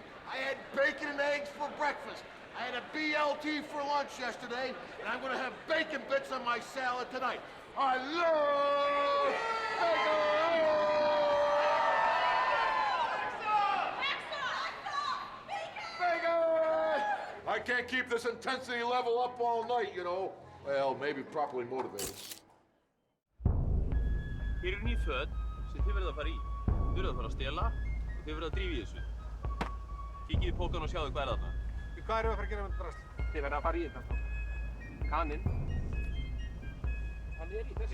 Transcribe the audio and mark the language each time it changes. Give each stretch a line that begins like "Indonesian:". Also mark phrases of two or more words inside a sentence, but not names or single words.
English: I had bacon and eggs for breakfast. I had a BLT for lunch yesterday, and I'm going to have bacon bits on my salad tonight. I love bacon! I can't keep this intensity level up all night, you know. Well, maybe properly motivated.
Icelandic: Hér eru ný föt sem þið verðið að fara í. Þið verðið að fara að stela og þið verðið að drífa í þessu. Kíkið í pókan og sjáðu hvað þarna. Hvað eru að fara að gera með drasl? Þið verðið að fara í þetta. Kaninn. Hann í þessu.